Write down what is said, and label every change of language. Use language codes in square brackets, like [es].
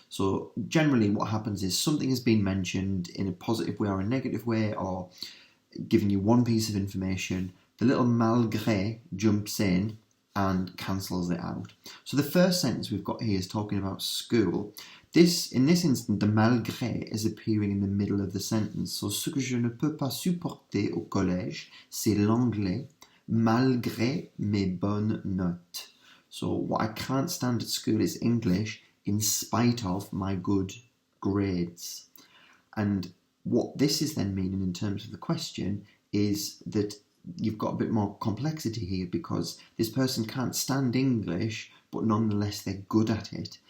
[en] So generally what happens is something has been mentioned in a positive way or a negative way, or giving you one piece of information. The little malgré jumps in and cancels it out. So the first sentence we've got here is talking about school. In this instance, the malgré is appearing in the middle of the sentence. [fr] So ce que je ne peux pas supporter au collège, c'est l'anglais, malgré mes bonnes notes. [en] So what I can't stand at school is English, in spite of my good grades. And what this is then meaning in terms of the question is that you've got a bit more complexity here, because this person can't stand English, but nonetheless they're good at it.